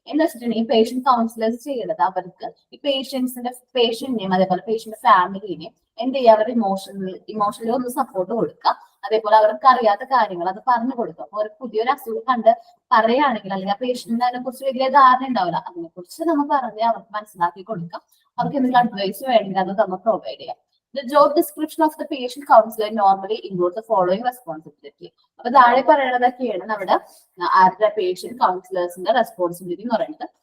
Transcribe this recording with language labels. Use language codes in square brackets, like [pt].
[ml] എന്ന് വെച്ചിട്ടുണ്ടെങ്കിൽ ഈ പേഷ്യന്റ് കൗൺസിലേഴ്സ് ചെയ്യുന്നത് അവർക്ക് ഈ പേഷ്യന്റിനെയും അതേപോലെ പേഷ്യന്റ് ഫാമിലിനെയും എന്ത് ചെയ്യുക, അവരുടെ ഇമോഷണലി ഒന്ന് സപ്പോർട്ട് കൊടുക്കുക. അതേപോലെ അവർക്ക് അറിയാത്ത കാര്യങ്ങൾ അത് പറഞ്ഞു കൊടുക്കുക. അപ്പൊ ഒരു പുതിയൊരു അസുഖം കണ്ട് പറയുകയാണെങ്കിൽ അല്ലെങ്കിൽ ആ പേഷ്യന്റിന് അതിനെ കുറിച്ച് വലിയ ധാരണ ഉണ്ടാവില്ല, അതിനെ കുറിച്ച് നമ്മൾ പറഞ്ഞ് അവർക്ക് മനസ്സിലാക്കി കൊടുക്കാം. അവർക്ക് എന്തെങ്കിലും അഡ്വൈസ് വേണമെങ്കിൽ അത് നമ്മൾ പ്രൊവൈഡ് ചെയ്യാം. [en] The job description of the patient counselor normally includes the following responsibility. [ml] അപ്പൊ താഴെ പറയുന്നതൊക്കെയാണ് നമ്മുടെ ആരുടെ പേഷ്യന്റ് കൗൺസിലേഴ്സിന്റെ റെസ്പോൺസിബിലിറ്റി എന്ന് പറയുന്നത്.